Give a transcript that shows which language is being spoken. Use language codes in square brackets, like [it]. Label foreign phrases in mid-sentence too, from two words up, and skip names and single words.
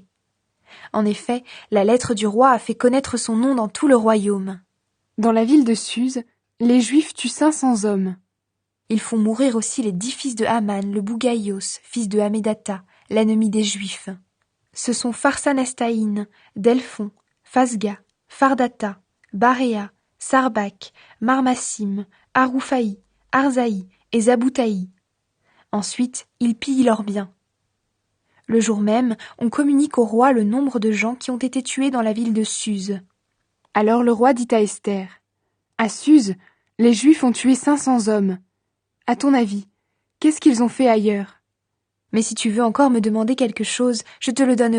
[fr] En effet, la lettre du roi a fait connaître son nom dans tout le royaume. Dans la ville de Suse, les Juifs tuent 500 hommes. Ils font mourir aussi les 10 fils de Haman, le Bougaïos, fils de Hamédata, l'ennemi des Juifs. Ce sont Pharsanestaïn, Delphon, Phasga, Fardata, Baréa, Sarbak, Marmassim, Aroufaï, Arzaï et Zaboutaï. Ensuite, ils pillent leurs biens. Le jour même, on communique au roi le nombre de gens qui ont été tués dans la ville de Suse. Alors le roi dit à Esther, « À Suse, les Juifs ont tué 500 hommes. À ton avis, qu'est-ce qu'ils ont fait ailleurs ? Mais si tu veux encore me demander quelque chose, je te le donnerai.